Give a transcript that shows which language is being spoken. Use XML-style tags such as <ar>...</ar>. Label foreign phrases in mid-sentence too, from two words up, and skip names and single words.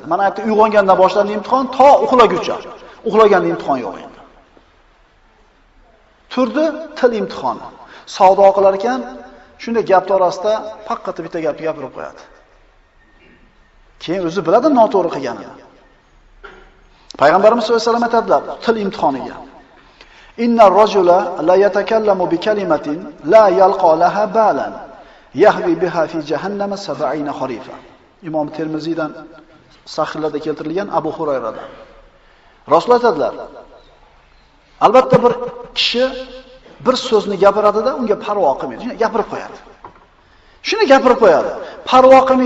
<uz>Mana aytdi, uyg'ongandan boshlandi imtihon, to uxlaguncha. Uxlaganda imtihon yo'q endi. Turdi, til imtihoni. Savdo qilar ekan, shunday gaplar orasida faqat bitta gapni gapirib qo'yadi. Keyin o'zi biladi noto'g'ri qilganini. Payg'ambarimiz</uz> <ar>صلى الله عليه وسلم</ar> <uz>aytadilar, til imtihoniga.</uz> <ar>إن الرجل ليتكلم بكلمة لا يلقي لها بالا يهوي بها في جهنم 70 خريفا.</ar> <uz>Imom Termiziydan sahihlarda keltirilgan Abu Hurayradan. Rasululloh aytadilar: Albatta bir kishi bir so'zni gapiradi-da, unga parvo qilmaydi. Shuni gapirib qo'yadi. Shuni gapirib qo'yadi. Parvo qilmaydi.</uz>